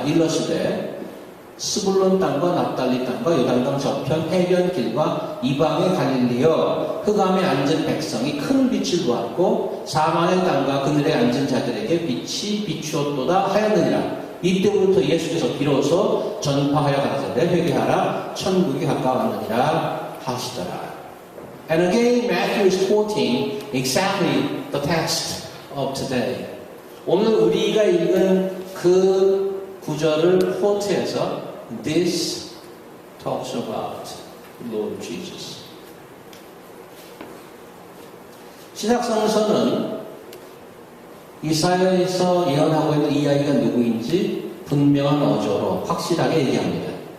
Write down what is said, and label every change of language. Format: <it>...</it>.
<ko>일러시되 스불론 땅과 납달리 땅과 요단강 저편 해변 길과 이방의 갈릴리여 흑암에 앉은 백성이 큰 빛을 보았고 사망의 땅과 그늘에 앉은 자들에게 빛이 비추었도다 하였느니라. 이때부터 예수께서 비로소 전파하여 가라사대 회개하라 천국이 가까웠느니라 하시더라.</ko> <en>And again Matthew is quoting exactly the text of today.</en> <ko>오늘 우리가 읽은 그 구절을 quote해서</ko> <en>This talks about Lord Jesus.</en> <ko>신약성서는 이사야에서 예언하고 있는 이 아이가 누구인지 분명한 어조로 확실하게 얘기합니다.</ko>